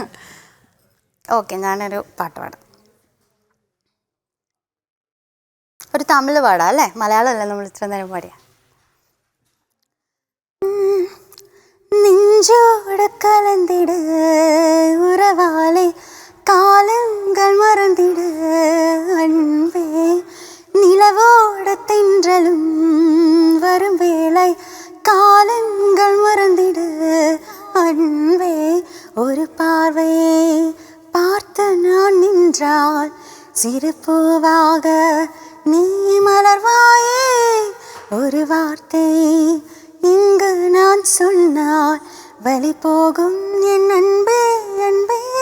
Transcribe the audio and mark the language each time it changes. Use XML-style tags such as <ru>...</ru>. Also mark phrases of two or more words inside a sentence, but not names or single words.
<ml>ഓക്കെ, ഞാനൊരു പാട്ട് പാടാം. ഒരു തമിഴ് പാടാം അല്ലേ? മലയാളമല്ലേ നമ്മൾ ഇത്ര നേരം പാടിയ.</ml> <ta>நெஞ்சோடு கலந்திடு உறவாலே காலங்கள் மறந்திடு அன்பே, நிலவோடு தென்றலும் வரும் வேளை காலங்கள் மறந்திடு அன்பே, ஒரு பார்வையை பார்த்து நான் நின்றால் சிறு பூவாக நீ மலர்வாயே, ஒரு வார்த்தை இங்கு நான் சொன்னால் வலி போகும் என் அன்பே அன்பே,</ta>